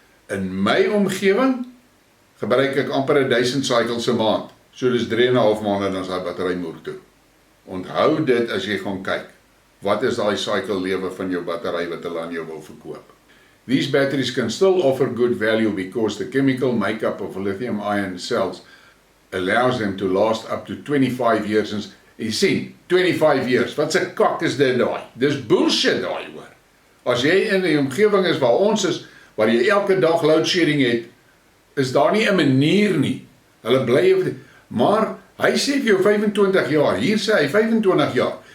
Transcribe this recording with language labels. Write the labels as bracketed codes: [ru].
[af] In my omgewing gebruik ek amper 1000 cycles 'n maand. So dis 3,5 maande dan is daai battery moertoe. Onthou dit as jy gaan kyk. Wat is daai cycle lewe van jou battery wat hulle aan jou wil verkoop? [en] These batteries can still offer good value because the chemical makeup of lithium ion cells allows them to last up to 25 years. [af] En jy sien, 25 years, wat 'n kak is dit daai? Dis bullshit daai hoor. As jy in 'n omgewing is waar ons is, waar jy elke dag load shedding het, is daar nie 'n manier nie. Hulle bly, maar hy sê vir jou 25 jaar, hier sê hy 25 jaar.